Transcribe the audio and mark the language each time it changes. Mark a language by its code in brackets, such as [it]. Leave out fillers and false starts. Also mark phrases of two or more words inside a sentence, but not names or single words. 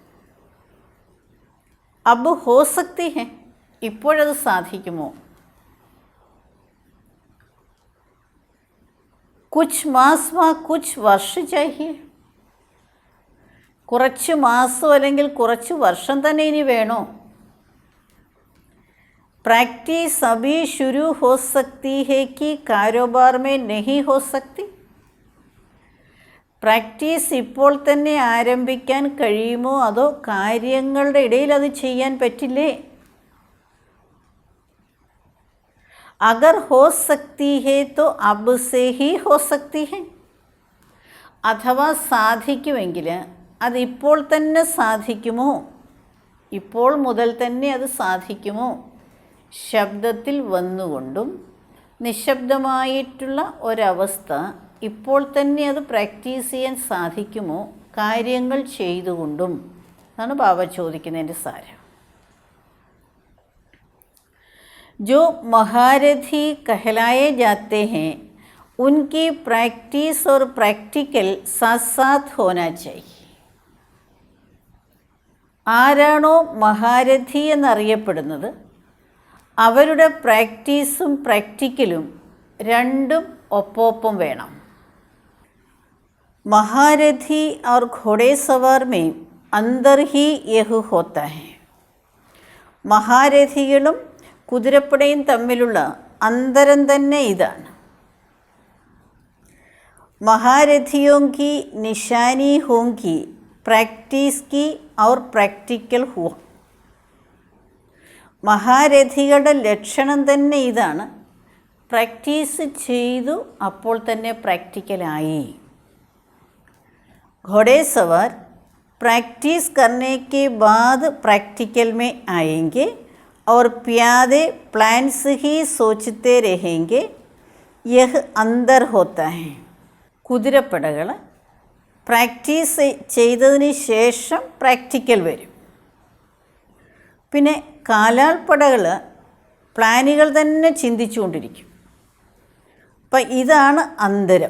[hi] अब हो सकती है. [ml] ഇപ്പോഴത് സാധിക്കുമോ? [hi] कुछ मास वा कुछ वर्ष चाहिए. [ml] കുറച്ച് മാസം അല്ലെങ്കിൽ കുറച്ച് വർഷം തന്നെ ഇനി വേണോ? [hi] प्रैक्टिस अभी शुरू हो सकती है कि कारोबार में नहीं हो सकती. [ml] പ്രാക്ടീസ് ഇപ്പോൾ തന്നെ ആരംഭിക്കാൻ കഴിയുമോ അതോ കാര്യങ്ങളുടെ ഇടയിൽ അത് ചെയ്യാൻ പറ്റില്ലേ? [hi] अगर हो सकती है तो अब से ही हो सकती है. [ml] അഥവാ സാധിക്കുമെങ്കിൽ അത് ഇപ്പോൾ തന്നെ സാധിക്കുമോ? ഇപ്പോൾ മുതൽ തന്നെ അത് സാധിക്കുമോ? ശബ്ദത്തിൽ വന്നുകൊണ്ടും നിശബ്ദമായിട്ടുള്ള ഒരവസ്ഥ ഇപ്പോൾ തന്നെ അത് പ്രാക്ടീസ് ചെയ്യാൻ സാധിക്കുമോ? കാര്യങ്ങൾ ചെയ്തുകൊണ്ടും. അതാണ് ബാബ ചോദിക്കുന്നതിൻ്റെ സാരം. [hi] जो महारथी कहलाए जाते हैं उनकी प्रैक्टिस और प्रैक्टिकल साथ साथ होना चाहिए. [ml] ആരാണോ മഹാരഥി എന്നറിയപ്പെടുന്നത് അവരുടെ പ്രാക്ടീസും പ്രാക്ടിക്കലും രണ്ടും ഒപ്പം വേണം. [hi] महारथी और घोड़ेसवार में अंदर ही यह होता है. [ml] മഹാരഥികളും കുതിരപ്പടയും തമ്മിലുള്ള അന്തരം തന്നെ ഇതാണ്. [hi] महारथियों की निशानी होंगी प्रैक्टिस की और प्रैक्टिकल हुआ. [ml] മഹാരഥികളുടെ ലക്ഷണം തന്നെ ഇതാണ്. പ്രാക്ടീസ് ചെയ്തു അപ്പോൾ തന്നെ പ്രാക്ടിക്കലായി. [hi] घोड़ेसवार प्रैक्टिस करने के बाद प्रैक्टिकल में आएंगे और प्यादे प्लान्स ही सोचते रहेंगे यह अंदर होता है. [ml] കുതിരപ്പടകൾ പ്രാക്ടീസ് ചെയ്തതിന് ശേഷം പ്രാക്ടിക്കൽ വരും. പിന്നെ കാലാൾപ്പടകൾ പ്ലാനുകൾ തന്നെ ചിന്തിച്ചുകൊണ്ടിരിക്കും. അപ്പം ഇതാണ് അന്തരം.